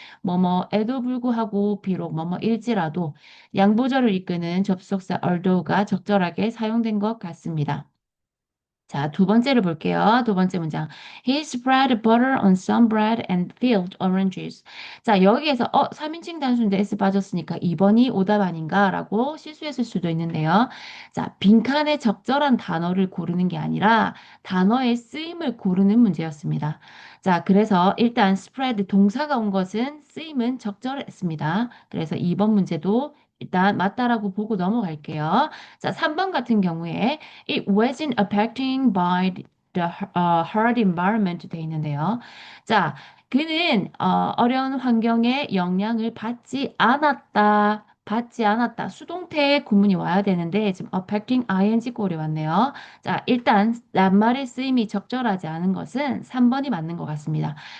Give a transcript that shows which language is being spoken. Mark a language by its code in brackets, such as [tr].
[ko] 뭐뭐에도 불구하고, 비록 뭐뭐일지라도, 양보절을 이끄는 접속사 although가 적절하게 사용된 것 같습니다. 자, 두 번째를 볼게요. 두 번째 문장. [en] He spread butter on some bread and peeled oranges. [ko] 자, 여기에서 3인칭 단수인데 S 빠졌으니까 2번이 오답 아닌가라고 실수했을 수도 있는데요. 자, 빈칸에 적절한 단어를 고르는 게 아니라 단어의 쓰임을 고르는 문제였습니다. 자, 그래서 일단 spread 동사가 온 것은 쓰임은 적절했습니다. 그래서 2번 문제도 일단 맞다라고 보고 넘어갈게요. 자, 3번 같은 경우에 [en] It wasn't affecting by the hard environment [ko] 돼 있는데요. 자, 그는 어려운 환경에 영향을 받지 않았다. 수동태의 구문이 와야 되는데 지금 affecting ing 꼴이 왔네요. 자, 일단 낱말의 쓰임이 적절하지 않은 것은 3번이 맞는 것 같습니다.